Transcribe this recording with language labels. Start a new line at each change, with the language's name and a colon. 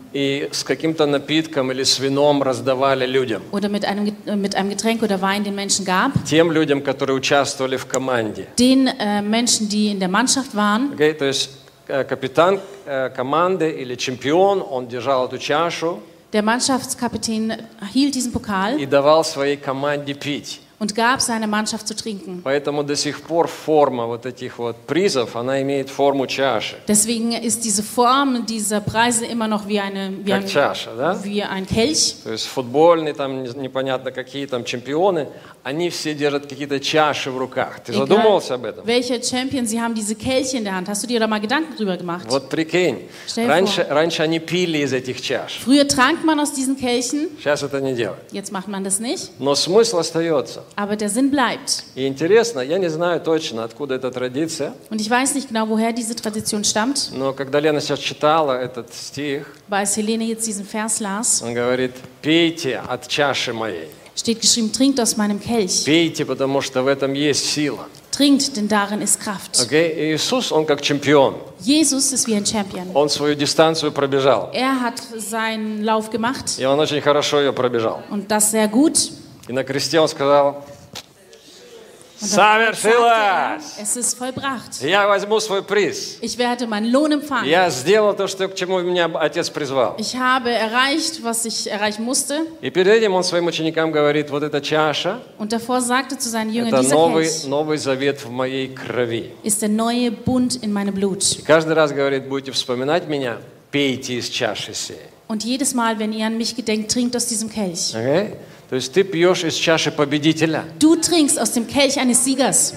Russian: И с каким-то напитком или с вином раздавали людям.
German: Oder mit einem Getränk oder Wein den Menschen gab.
Russian: Тем людям, которые участвовали в команде.
German: Den Menschen, die in der Mannschaft waren.
Russian: Okay, то есть капитан команды или чемпион, он держал эту чашу.
German: Der Mannschaftskapitän hielt diesen Pokal
Russian: и давал своей команде пить.
German: Und gab seiner Mannschaft zu trinken.
Russian: Поэтому до сих пор форма вот этих вот призов, она имеет форму чаши.
German: Deswegen ist diese Form dieser Preise immer noch wie ein Kelch.
Russian: То есть футбольные там непонятно какие там чемпионы, они все держат какие-то чаши в руках. Ты задумывался об этом?
German: Welche Champion, sie haben diese Kelche in der Hand. Hast du dir da mal Gedanken drüber gemacht?
Russian: Вот прикинь. Раньше они пили из этих чаш.
German: Früher trank man aus diesen Kelchen.
Russian: Сейчас это не делают.
German: Jetzt macht man das nicht.
Russian: Но смысл остается.
German: Aber der Sinn bleibt.
Russian: И интересно, я не знаю точно, откуда эта традиция.
German: Und ich weiß nicht genau, woher diese Tradition stammt.
Russian: Но когда Лена сейчас читала этот стих,
German: weil Helene jetzt diesen Vers las,
Russian: он говорит, пейте от чаши моей.
German: Steht geschrieben, trinkt aus meinem Kelch.
Russian: Пейте, потому что в этом есть сила.
German: Trinkt, denn darin ist Kraft.
Russian: Okay, Иисус, он как чемпион.
German: Jesus ist wie ein Champion.
Russian: Он свою дистанцию пробежал.
German: Er hat seinen Lauf gemacht.
Russian: И он очень хорошо ее пробежал.
German: Und das sehr gut.
Russian: И на кресте он сказал, совершилось!
German: Es ist vollbracht.
Russian: Я возьму свой приз.
German: Ich werde meinen Lohn empfangen.
Russian: Я сделал то, что, к чему меня отец призвал.
German: Ich habe erreicht, was ich erreichen musste.
Russian: И перед этим он своим ученикам говорит, вот эта чаша,
German: und davor sagte zu seinen Jüngern,
Russian: это новый завет в моей крови.
German: Ist der neue Bund in meinem Blut.
Russian: И каждый раз говорит, будете вспоминать меня, пейте из чаши сей.
German: Und jedes Mal, wenn ihr an mich gedenkt, trinkt aus diesem Kelch. Okay?
Russian: То есть ты пьешь из чаши победителя.
German: Du trinkst aus dem Kelch eines Siegers.